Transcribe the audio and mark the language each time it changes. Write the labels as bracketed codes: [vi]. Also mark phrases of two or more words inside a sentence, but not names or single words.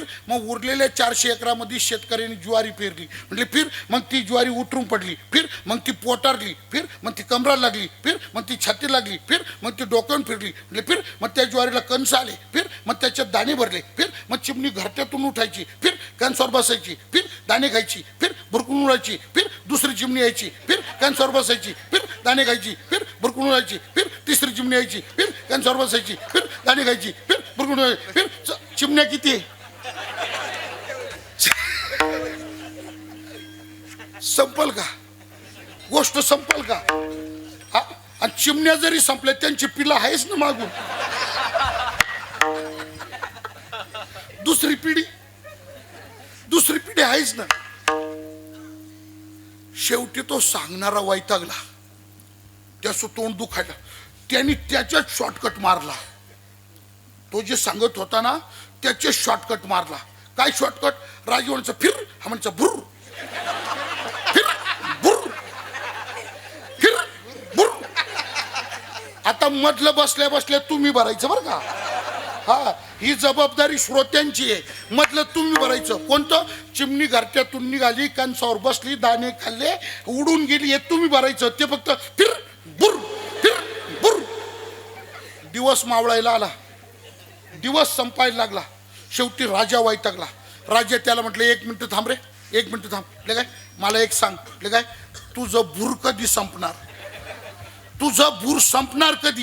[mr] मग उरलेल्या 400 एकरामध्ये शेतकऱ्यांनी ज्वारी पेरली. म्हटले फिर. मग ती ज्वारी उतरून पडली. फिर. मग ती पोटारली. फिर. मग ती कमराला लागली. फिर. मग ती छाती लागली. फिर. मग ती डोक्यावर फिरली. म्हणजे फिर. मग त्या ज्वारीला कंस आले. फिर. मग त्याच्यात दाणे भरले. फिर. मग चिमणी घरट्यातून उठायची. फिर. कंसावर बसायची. फिर. दाणे खायची. फिर. भुरकून उडायची. फिर. दुसरी चिमणी यायची. फिर. कंसावर बसायची. फिर. दाणे खायची. फिर. भुरकून उडायची. फिर. तिसरी चिमणी यायची. फिर. कंसावर बसायची. फिर. दाणे खायची. फिर. भुरकून उडायची. फिर. चिमण्या किती आहे? संपल का गोष्ट? संपल का? आणि चिमण्या जरी संपल्या त्यांची पिलं आहेच ना मागून. दुसरी पिढी आहेच ना. शेवटी तो सांगणारा वैतागला, त्याचं तोंड दुखायला. त्यांनी त्याच्यात शॉर्टकट मारला. तो जे सांगत होता ना त्याचे शॉर्टकट मारला. काय शॉर्टकट? राजा म्हणचं फिर, हा म्हणचं भुर, फिर भुर, फिर भुर. आता मधलं बसल्या बसल्या तुम्ही भरायचं बरं का. हा, ही जबाबदारी श्रोत्यांची आहे. मधलं तुम्ही भरायचं. कोणतं? चिमणी घरट्यातून निघाली, कंसावर बसली, दाणे खाल्ले, उडून गेली, हे तुम्ही भरायचं. ते फक्त फिर भुर, फिर भुर. दिवस मावळायला आला, दिवस संपायला लागला. शेवटी राजा वैतागला. राजा त्याला म्हटलं 1 मिनिट थांब रे, 1 मिनिट थांब. ले काय मला एक सांग, ले काय तुझं भूर कधी संपणार? तुझं भूर संपणार कधी?